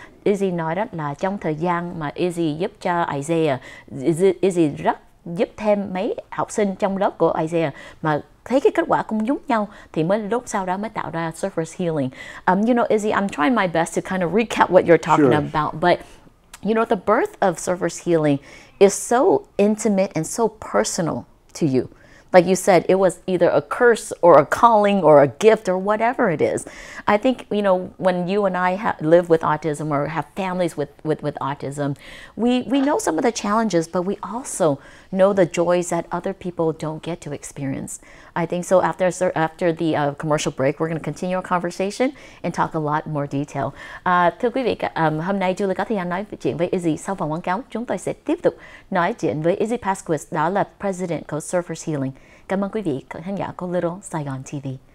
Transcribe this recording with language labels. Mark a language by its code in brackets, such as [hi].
[vi] Izzy nói đó là trong thời gian mà Izzy giúp cho Isaiah, Izzy rất giúp thêm mấy học sinh trong lớp của Isaiah mà thấy cái kết quả cũng giống nhau, thì mới lúc sau đó mới tạo ra Surfers Healing. [en] Izzy, I'm trying my best to kind of recap what you're talking about, but the birth of Surfers Healing is so intimate and so personal to you. Like you said, it was either a curse or a calling or a gift or whatever it is. I think, when you and I live with autism or have families with autism, we know some of the challenges, but we also know the joys that other people don't get to experience. I think so. After the commercial break, we're going to continue our conversation and talk a lot more detail. [vi] Thưa quý vị, hôm nay Julie có thời gian nói chuyện với Izzy. Sau vòng quảng cáo, chúng tôi sẽ tiếp tục nói chuyện với Izzy Paskowitz, đó là President của Surfers Healing. Cảm ơn quý vị khán giả của Little Saigon TV.